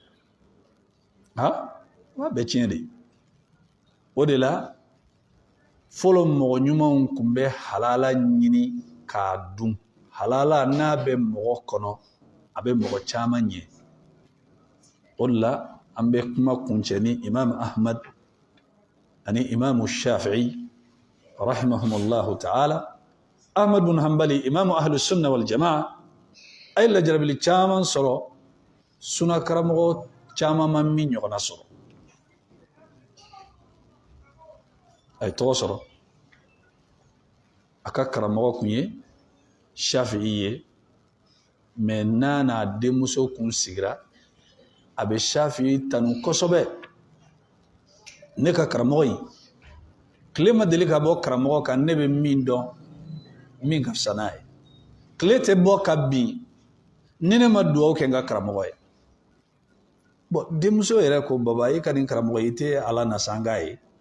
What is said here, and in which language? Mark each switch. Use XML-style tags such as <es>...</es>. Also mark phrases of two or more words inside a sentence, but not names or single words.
<bm>a bɛ tiɲɛ de o de la fɔlɔ mɔgɔ ɲumanw tun bɛ halala ɲini k'a dun halala n'a bɛ mɔgɔ kɔnɔ a bɛ mɔgɔ caman ɲɛ o de la an bɛ kuma kuncɛ ni imam ahmad ani imam shafi'i</bm> <ar>رحمهما الله تعالى</ar> <bm>ahmad bin hanbali</bm> <ar>إمام أهل السنة والجماعة</ar> <bm>ay la jarabili caman sɔrɔ suna karamɔgɔ caman ma min ɲɔgɔnna sɔrɔ a ye tɔgɔ sɔrɔ a ka karamɔgɔ kun ye shafi'i ye mais n'a denmuso kun sigira a bɛ shafi'i tanu kosɛbɛ ne ka karamɔgɔ in tile ma deli ka bɔ karamɔgɔ kan ne bɛ min dɔn min ka fisa n'a ye tile tɛ bɔ ka bin ni ne ma dugawu kɛ n ka karamɔgɔ ye bon denmuso yɛrɛ ko baba e ka nin karamɔgɔ i tɛ ala nasanga ye</bm>